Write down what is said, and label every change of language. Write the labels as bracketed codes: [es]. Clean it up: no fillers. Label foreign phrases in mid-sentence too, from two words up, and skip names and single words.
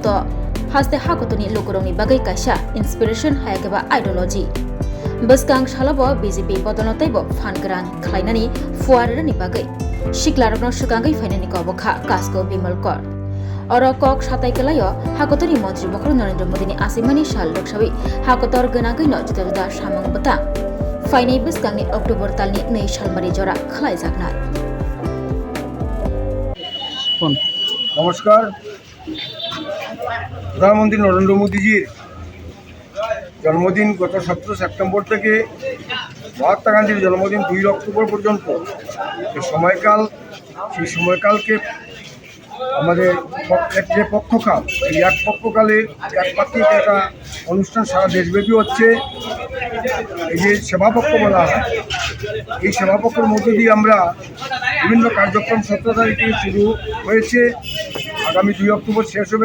[trk] हास्ते हाकतनि लोकुरगनि बागै कायसा इन्सपिरेशन हायाखैबा आइडियोलॉजी बसगां सालाबो बिजेपि बदलनतैबो फानग्रान खालायनानि फुवारनि बागै सिक्लारकनो सुगांगै फायनानि कबखा कासको बिमल कर और कक साताइकलाय हाकतनि मन्त्रि बख्र नरेन्द्र मोदीनि आसिमानि साल रक्षावै हाकतर गोनागैनो जुदा जुदा सामुं बता फाइनाय बसगांनि अक्टोबर तालनि 2 सालमारि जरा खालायजागना। [bn] नमस्कार। প্রধানমন্ত্রী নরেন্দ্র মোদীজীর জন্মদিন গত 17 সেপ্টেম্বর থেকে মহাত্মা গান্ধীর জন্মদিন 2 অক্টোবর পর্যন্ত সেই সময়কালকে আমাদের যে পক্ষকাল এই এক পক্ষকালের একপাক্ষিক একটা অনুষ্ঠান সারা দেশব্যাপী হচ্ছে। এই যে সেবাপক্ষ বলা হয়, এই সেবাপক্ষের মধ্যে দিয়ে আমরা বিভিন্ন কার্যক্রম 17 তারিখ থেকে শুরু হয়েছে, আগামী 2 অক্টোবর শেষ হবে।